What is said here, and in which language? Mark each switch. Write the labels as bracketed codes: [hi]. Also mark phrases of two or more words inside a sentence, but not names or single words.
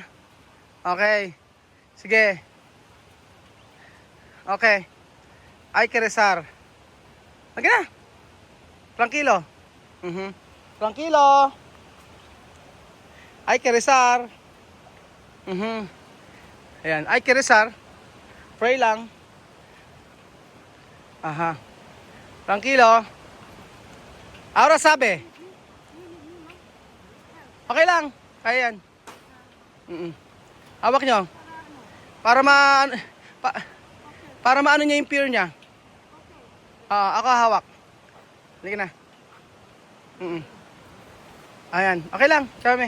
[tl] Okay. Sige. Okay. Ay Keresar. Okay na. [es] Tranquilo. Tranquilo. [tl] Ay Keresar. Ayan. Ay Keresar. Pray lang. Aha. Tranquilo. Ahora sabi. Okay lang. Kaya yan. Hawak nyo. Para maano niya yung fear niya. Ako hawak. Halika na. Ayan. Okay lang. Chame.